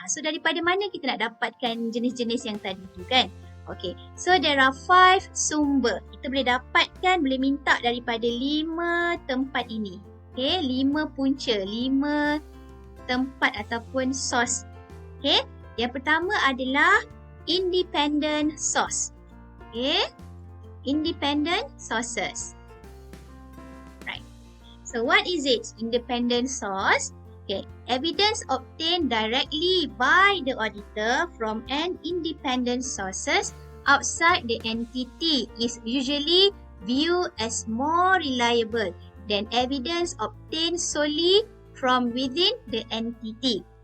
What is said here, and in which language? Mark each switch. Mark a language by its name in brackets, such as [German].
[Malay] So daripada mana kita nak dapatkan jenis-jenis yang tadi tu kan? [English] Okay, so there are 5 sumber. [Malay] Kita boleh dapatkan, boleh minta daripada 5 tempat ini. Okay, 5 punca, 5 tempat ataupun source. Okay, yang pertama adalah independent source. [English] Okay, independent sources. Right. So what is it? Independent source. Okay, evidence obtained directly by the auditor from an independent sources outside the entity is usually viewed as more reliable than evidence obtained solely from within the entity.